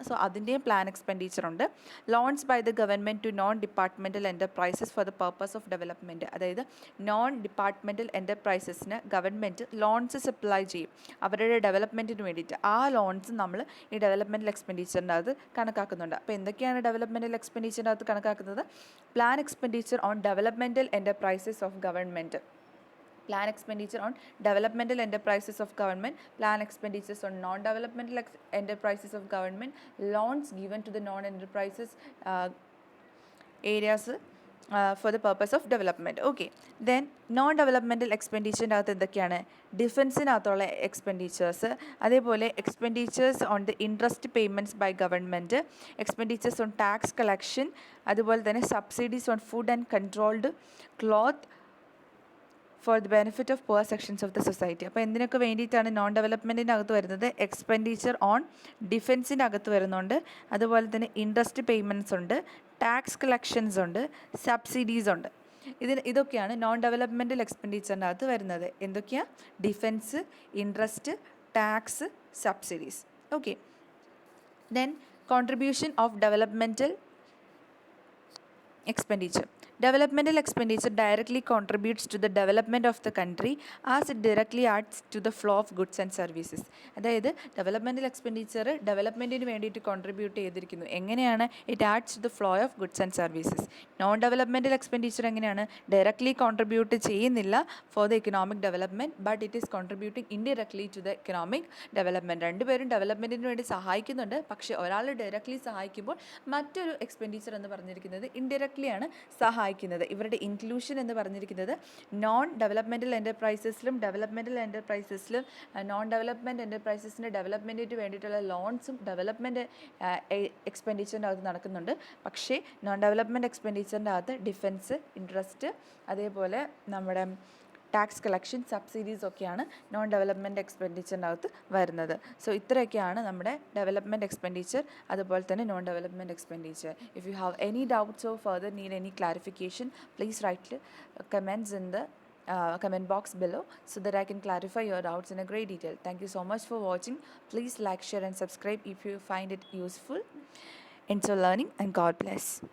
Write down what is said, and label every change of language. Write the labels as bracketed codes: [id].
[ml] So അതിൻ്റെയും plan expenditure ഉണ്ട്. [en] Loans by the government to non departmental enterprises for the purpose of development. [ml] അതായത് non departmental എൻ്റർപ്രൈസസിന് government loans supply ചെയ്യും അവരുടെ ഡെവലപ്മെൻറ്റിന് വേണ്ടിയിട്ട്. ആ ലോൺസ് നമ്മൾ ഈ ഡെവലപ്മെൻറ്റൽ എക്സ്പെൻഡിച്ചറിൻ്റെ അകത്ത് കണക്കാക്കുന്നുണ്ട്. അപ്പോൾ എന്തൊക്കെയാണ് ഡെവലപ്മെൻറ്റൽ എക്സ്പെൻഡിച്ചറിൻ്റെ അകത്ത് കണക്കാക്കുന്നത്? [en] Plan expenditure on developmental enterprises of government, plan expenditure on developmental enterprises of government, plan expenditures on non-developmental enterprises of government, loans given to the non-enterprises areas for the purpose of development. Okay, then non-developmental expenditure [ml] അകത്ത് എന്തൊക്കെയാണ്? ഡിഫൻസിനകത്തുള്ള expenditures, അതേപോലെ [en] expenditures on the interest payments by government, expenditures on tax collection, [ml] അതുപോലെ തന്നെ [en] Subsidies on food and controlled cloth for the benefit of poor sections of the society. [ml] അപ്പോൾ എന്തിനൊക്കെ വേണ്ടിയിട്ടാണ് non ഡെവലപ്മെൻറ്റിൻ്റെ അകത്ത് വരുന്നത്? എക്സ്പെൻഡിച്ചർ ഓൺ ഡിഫൻസിൻ്റെ അകത്ത് വരുന്നുണ്ട്, അതുപോലെ തന്നെ ഇൻട്രസ്റ്റ് പേയ്മെൻറ്റ്സ് ഉണ്ട്, ടാക്സ് കളക്ഷൻസ് ഉണ്ട്, സബ്സിഡീസ് ഉണ്ട്. ഇതൊക്കെയാണ് നോൺ ഡെവലപ്മെൻറ്റൽ എക്സ്പെൻഡിച്ചറിൻ്റെ അകത്ത് വരുന്നത്. എന്തൊക്കെയാണ്? [en] Defence, interest, tax, subsidies. Okay, then contribution of developmental expenditure. Developmental expenditure directly contributes to the development of the country as it directly adds to the flow of goods and services. [ml] അതായത് developmental expenditure ഡെവലപ്മെൻറ്റിന് വേണ്ടിയിട്ട് contribute ചെയ്തിരിക്കുന്നു. എങ്ങനെയാണ്? [en] It adds to the flow of goods and services. Non developmental expenditure എങ്ങനെയാണ്? [ml] Directly contribute ചെയ്യുന്നില്ല [en] For the economic development, but it is contributing indirectly to the economic development. [ml] രണ്ടുപേരും ഡെവലപ്മെൻറ്റിന് വേണ്ടി സഹായിക്കുന്നുണ്ട്. പക്ഷേ ഒരാൾ ഡയറക്ട്ലി സഹായിക്കുമ്പോൾ മറ്റൊരു എക്സ്പെൻഡിച്ചർ എന്ന് പറഞ്ഞിരിക്കുന്നത് ഇൻഡയറക്ട്ലി ആണ് സഹായിക്കുന്നത്. ഇവരുടെ ഇൻക്ലൂഷൻ എന്ന് പറഞ്ഞിരിക്കുന്നത് non developmental എൻ്റർപ്രൈസസിലും developmental എൻ്റർപ്രൈസസിലും non development എൻ്റർപ്രൈസസിൻ്റെ ഡെവലപ്മെൻറ്റിന് വേണ്ടിയിട്ടുള്ള ലോൺസും ഡെവലപ്മെൻറ്റ് എക്സ്പെൻഡിച്ചറിൻ്റെ അകത്ത് നടക്കുന്നുണ്ട്. പക്ഷേ നോൺ ഡെവലപ്മെൻറ്റ് എക്സ്പെൻഡിച്ചറിൻ്റെ അകത്ത് ഡിഫൻസ്, ഇൻട്രസ്റ്റ്, അതേപോലെ നമ്മുടെ ടാക്സ് കളക്ഷൻ, സബ്സിഡീസ് ഒക്കെയാണ് നോൺ ഡെവലപ്മെൻറ്റ് എക്സ്പെൻഡിച്ചറിൻ്റെ അകത്ത് വരുന്നത്. സോ ഇത്രയൊക്കെയാണ് നമ്മുടെ ഡെവലപ്മെൻറ്റ് എക്സ്പെൻഡിച്ചർ, അതുപോലെ തന്നെ non development expenditure. [en] If you have any doubts or further need any clarification, please write comments in the comment box below so that I can clarify your doubts in a great detail. Thank you so much for watching. Please like, share and subscribe if you find it useful. Enjoy learning and God bless.